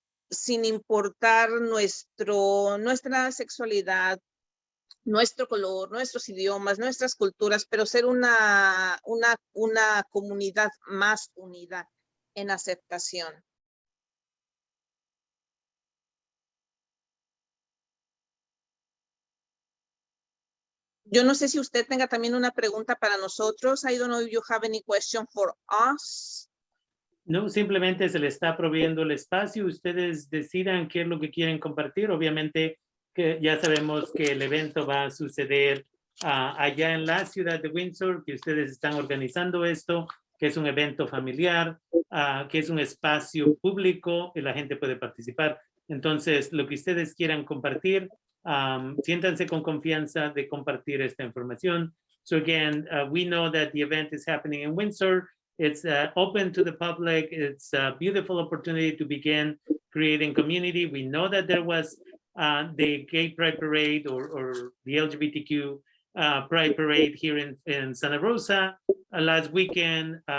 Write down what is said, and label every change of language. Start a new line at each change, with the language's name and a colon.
Spanish: sin importar nuestra sexualidad, nuestro color, nuestros idiomas, nuestras culturas, pero ser una comunidad más unida en aceptación. Yo no sé si usted tenga también una pregunta para nosotros.
English: I don't know if you have any question for us.
Spanish: No, simplemente se le está proveyendo el espacio. Ustedes decidan qué es lo que quieren compartir. Obviamente que ya sabemos que el evento va a suceder allá en la ciudad de Windsor, que ustedes están organizando esto, que es un evento familiar, que es un espacio público y la gente puede participar. Entonces, lo que ustedes quieran compartir, siéntanse con confianza de compartir esta información.
English: So again, we know that the event is happening in Windsor. It's open to the public. It's a beautiful opportunity to begin creating community. We know that there was the Gay Pride Parade or the LGBTQ Pride Parade here in Santa Rosa last weekend.